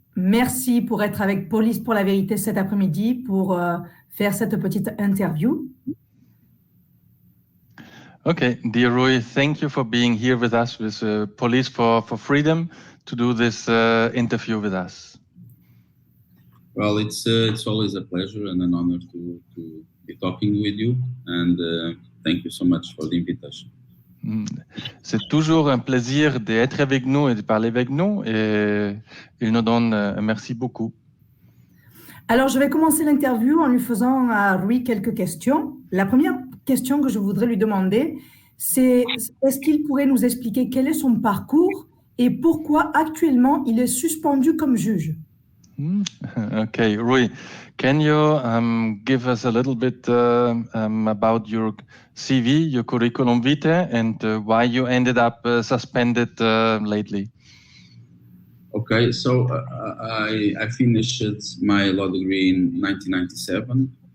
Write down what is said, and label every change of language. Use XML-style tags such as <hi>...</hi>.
<fr>Merci pour être avec Police pour la Vérité cet après-midi pour faire cette petite interview.</fr> <en>Okay, dear Rui, thank you for being here with us with Police for Freedom to do this interview with us. Well, it's always a pleasure and an honor to be talking with you, and thank you so much for the invitation.</en> <fr>C'est toujours un plaisir d'être avec nous et de parler avec nous, et il nous donne un merci beaucoup. Alors, je vais commencer l'interview en lui faisant à Rui quelques questions. La première question que je voudrais lui demander, c'est est-ce qu'il pourrait nous expliquer quel est son parcours et pourquoi actuellement il est suspendu comme juge?</fr> <en>Okay, Rui, can you give us a little bit about your CV, your curriculum vitae, and why you ended up suspended lately? Okay, so I finished my law degree in 1997.</en>